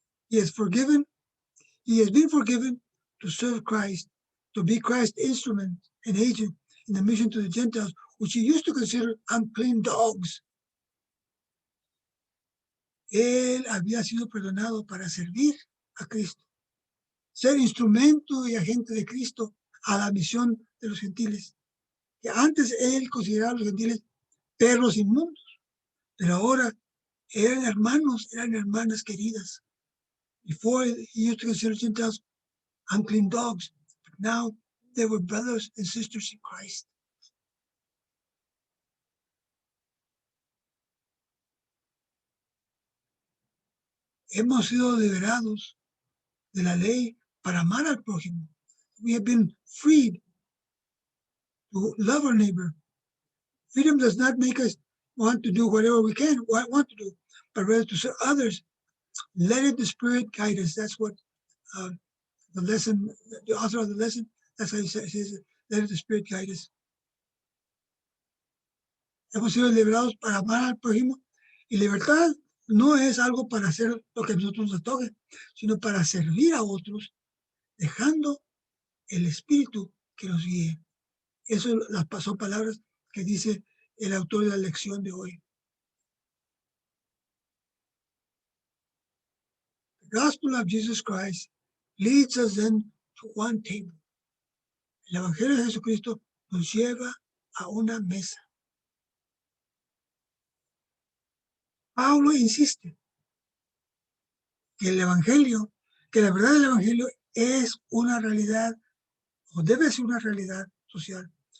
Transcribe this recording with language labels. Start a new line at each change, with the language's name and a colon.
English: He has been forgiven to serve Christ, to be Christ's instrument and agent in the mission to the Gentiles, which he used to consider unclean dogs.
Spanish: Él había sido perdonado para servir a Cristo, ser instrumento y agente de Cristo a la misión de los gentiles. Que antes él consideraba a los gentiles perros inmundos, pero ahora eran hermanos, eran hermanas queridas.
English: Before he used to consider Gentiles unclean dogs, but now they were brothers and sisters in Christ.
Spanish: Hemos sido liberados de la ley para amar al prójimo.
English: We have been freed to love our neighbor. Freedom does not make us want to do whatever we want to do, but rather to serve others. Let the Spirit guide us. That's what the lesson, the author of the lesson, that's how he says, let the Spirit guide us.
Spanish: Hemos sido liberados para amar al prójimo, y libertad no es algo para hacer lo que a nosotros nos toque, sino para servir a otros, dejando el Espíritu que nos guíe. Eso son palabras que dice el autor de la lección de hoy.
English: The gospel of Jesus Christ leads us then to one table.
Spanish: El Evangelio de Jesucristo nos lleva a una mesa. Pablo insiste que el Evangelio, que la verdad del Evangelio es una realidad, o debe ser una realidad social.